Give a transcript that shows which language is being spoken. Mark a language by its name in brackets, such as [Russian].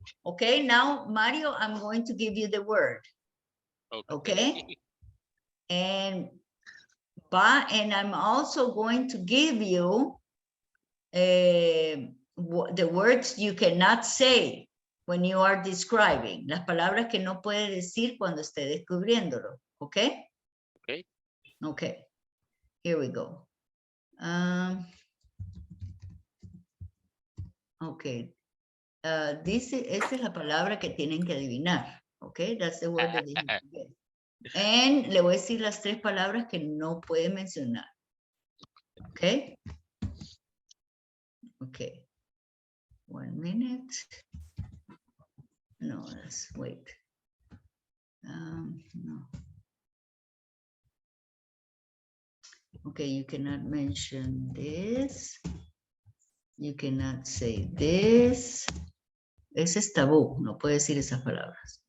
[English] Okay, now, Mario, I'm going to give you the word. Okay? And I'm also going to give you the words you cannot say when you are describing. [Spanish] Las palabras que no puede decir cuando esté descubriéndolo. [English] Okay? Okay. Okay. Here we go. Okay. [Spanish] Esta es la palabra que tienen que adivinar. [English] Okay, that's the word that you get. [Spanish] And le voy a decir las tres palabras que no puede mencionar. [English] Okay. Okay. 1 minute. No, let's wait. No. Okay, you cannot mention this. You cannot say this. [Spanish] Ese es tabú, no puede decir esas palabras.